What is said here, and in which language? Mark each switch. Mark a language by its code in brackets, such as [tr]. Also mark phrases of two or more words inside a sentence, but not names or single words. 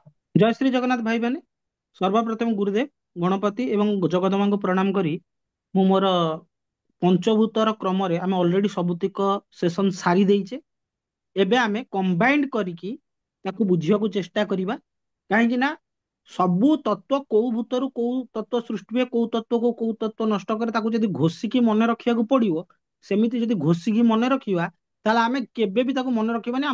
[hi] जय श्री जगन्नाथ भाई मैंने सर्वप्रथम गुरुदेव गणपति एवं जगदम्बा को प्रणाम करी [or] ମୁଁ ମୋର ପଞ୍ଚଭୂତର କ୍ରମରେ ଆମେ ଅଲରେଡି ସବୁତିକ ସେସନ ସାରି ଦେଇଛେ। ଏବେ ଆମେ କମ୍ବାଇନ୍ଡ କରିକି ତାକୁ ବୁଝିବାକୁ ଚେଷ୍ଟା କରିବା। କାହିଁକି ନା ସବୁ ତତ୍ଵ କୋଉ ଭୂତରୁ କୋଉ ତତ୍ଵ ସୃଷ୍ଟି ହୁଏ, କୋଉ ତତ୍ଵକୁ କୋଉ ତତ୍ଵ ନଷ୍ଟ କରେ, ତାକୁ ଯଦି ଘୋଷିକି ମନେ ରଖିବାକୁ ପଡିବ, ସେମିତି ଯଦି ଘୋଷିକି ମନେ ରଖିବା ତାହେଲେ ଆମେ କେବେ ବି ତାକୁ ମନେ ରଖିବାନି।